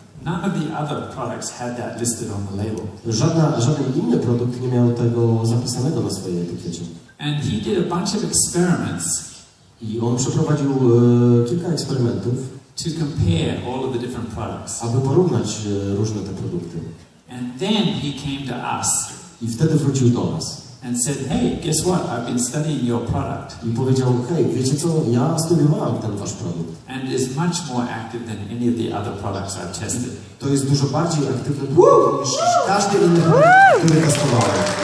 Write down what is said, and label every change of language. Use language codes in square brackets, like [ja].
[en] None of the other products had that listed on the label. [pl] Żaden inny produkt nie miał tego zapisanego na swojej etykiecie. [en] And he did a bunch of experiments. [pl] I on przeprowadził kilka eksperymentów, [en] to compare all of the different products. [pl] Aby porównać różne te produkty. [en] And then he came to us. [pl] I wtedy wrócił do nas. [en] And said, hey, guess what? I've been studying your product. [pl] I powiedział, hej, wiecie co? Ja studiowałem ten wasz produkt. [en] And is much more active than any of the other products I've tested. [pl] To jest dużo bardziej aktywny niż każdy inny produkt, który testowałem.